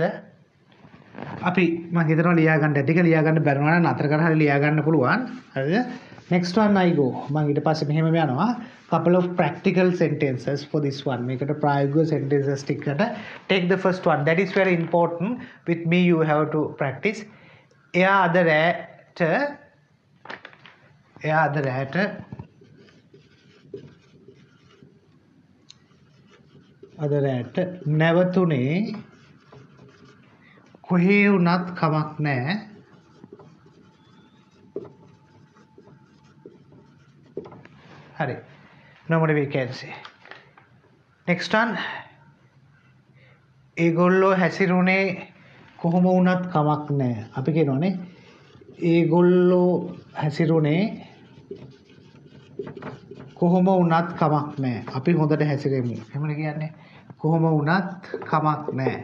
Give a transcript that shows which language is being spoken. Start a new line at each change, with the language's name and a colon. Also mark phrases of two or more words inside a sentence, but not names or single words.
Sinhala: අපි මම හිතනවා ලියා ගන්න ටික ලියා ගන්න බැරුණා නම් අතර කරලා හරි ලියා ගන්න පුළුවන්. හරිද?
English: next one I go.
Sinhala: මම ඊට පස්සේ මෙහෙම යනවා.
English: couple of practical sentences for this one.
Sinhala: මේකට ප්‍රායෝගික sentences ටිකට
English: take the first one. That is very important. With me you have to practice.
Sinhala: එයා අද රැට නැවතුනේ කොහේ වුණත් කමක් නැහැ. හරි.
English: Normally we can say. Next one.
Sinhala: ඒගොල්ලෝ හැසිරුනේ කොහොම වුණත් කමක් නැහැ. අපි කියනවානේ ඒගොල්ලෝ හැසිරුනේ කොහොම වුණත් කමක් නැහැ. අපි හොඳට හැසිරෙමු. එහෙමද කියන්නේ? කොහොම වුණත් කමක් නැහැ.